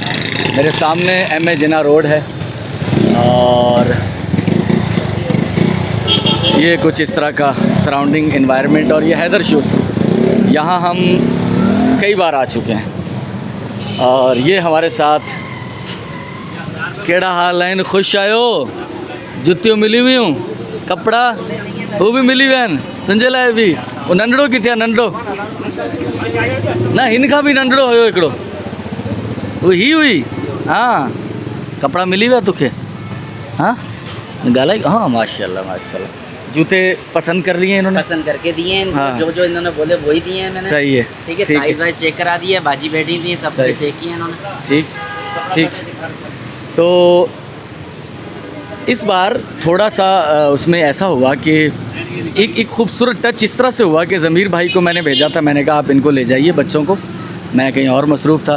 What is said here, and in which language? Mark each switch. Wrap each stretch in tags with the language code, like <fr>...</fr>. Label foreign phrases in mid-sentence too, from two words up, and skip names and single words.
<ur>میرے سامنے ایم اے جناح روڈ ہے اور یہ کچھ اس طرح کا</ur> <en>surrounding environment,</en> <ur>اور یہ حیدر شوز، یہاں ہم کئی بار آ چکے ہیں. اور یہ ہمارے ساتھ</ur> <sd>केड़ा हाल है, खुश आयो, जुतियों मिली हुई हूँ, कपड़ा वो भी मिली वैन तुंहिंजे लाइ भी। वो नंढड़ो किथे आहे, नंढड़ो ना, हिनखां बि नंढड़ो हुयो हिकिड़ो, वो ही हुई। हाँ, कपड़ा मिली विया तोखे? हाँ ॻाल्हाई, हाँ माशाल्लाह माशाल्लाह।</sd> <ur>جوتے پسند کر لیے انہوں نے? پسند کر کے دیے ہیں, हाँ। جو جو انہوں نے بولے وہی دیے ہیں میں نے. صحیح ہے, ٹھیک ہے، سائز وائز چیک کرا دیے، باجی بیٹھی تھی، سب सही। چیک کیے انہوں نے. ٹھیک ٹھیک. تو اس بار تھوڑا سا اس میں ایسا ہوا کہ ایک خوبصورت ٹچ اس طرح سے ہوا کہ ضمیر بھائی کو میں نے بھیجا تھا، میں نے کہا آپ ان کو لے جائیے بچوں کو، میں کہیں اور مصروف تھا.</ur>